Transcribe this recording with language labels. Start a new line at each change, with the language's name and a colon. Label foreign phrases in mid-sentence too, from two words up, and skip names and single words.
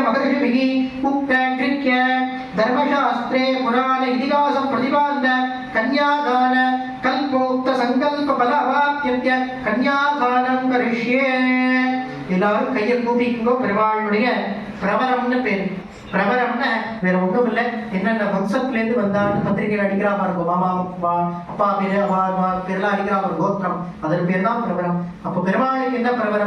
Sanskrit: महर्षिभिः उक्त कृत्य धर्मशास्त्रे पुराण इतिहास प्रतिपाद्य कन्यादान कल्पोक्त संकल्प फल अवाप्यत्य कन्यादानं करिष्ये
Tamil: எல்லாரும் கையை கூப்பிக்கோ பெருமாளுடைய பிரவரம்னு பேர் பிரவரம்னா வேற ஒன்றும் இல்லை என்னென்ன வம்சத்திலேருந்து வந்தான்னு பத்திரிகையில் அடிக்கிறாம இருக்கும் மாமா அப்பா பேரு பேர்லாம் அடிக்கிறாம கோத்திரம் அதன் பேர் தான் பிரவரம். அப்போ பெருமாளுக்கு என்ன பிரவரம்?